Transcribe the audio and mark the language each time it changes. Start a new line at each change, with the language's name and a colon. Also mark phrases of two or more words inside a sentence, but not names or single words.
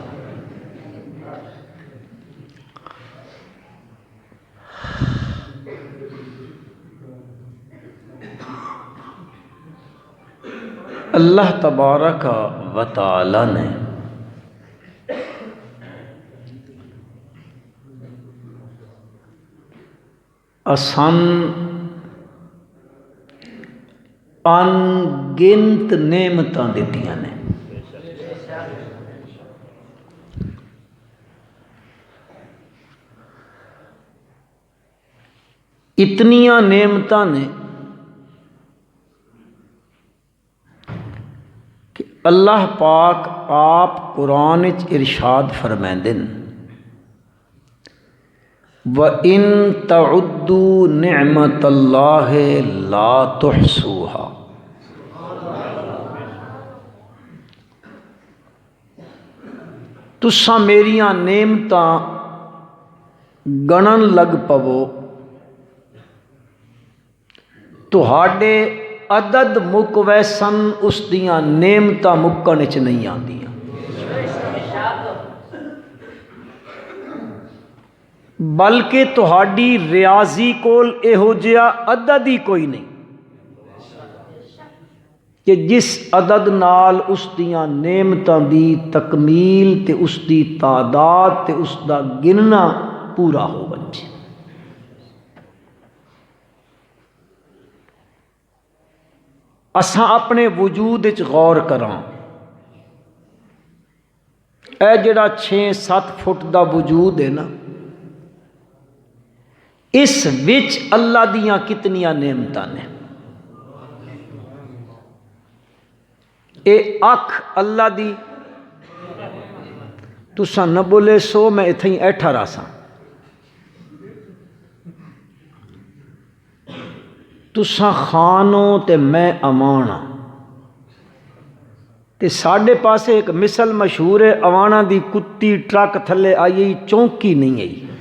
Punjabi: اللہ تبارک و تعالی نے اسان ان گنت نعمتاں دتیاں نے، اتنیاں نعمتاں نے کہ اللہ پاک آپ قرآن وچ ارشاد فرمائندے
Arabic: وَإِن تَعُدُّوا نِعْمَتَ اللَّهِ لَا تُحْصُوهَا۔
Punjabi: تساں میریاں نعمتاں گنن لگ پو تہاڈے عدد مک ویسن اس دیاں نعمتاں مکن وچ نہیں آندیاں۔ بلکہ تہاڈی ریاضی کول ایہو جہا عدد ہی کوئی نہیں کہ جس عدد نال اس دیاں نعمتاں دی تکمیل تے اس دی تعداد تے اس دا گننا پورا ہو بچے۔ اساں اپنے وجود وچ غور کراں، اے جڑا 6-7 فٹ دا وجود ہے نا، اس وچ اللہ دیاں کتنیاں نعمتاں نے۔ اے اکھ اللہ دی، تساں نہ بولے سو میں اتھیں ایٹھا رہا ساں، تساں خانو تے میں امانا، تے ساڈے پاسے ایک مثل مشہور ہے، اوانا دی کتی ٹرک تھلے آئی چونکی نہیں آئی۔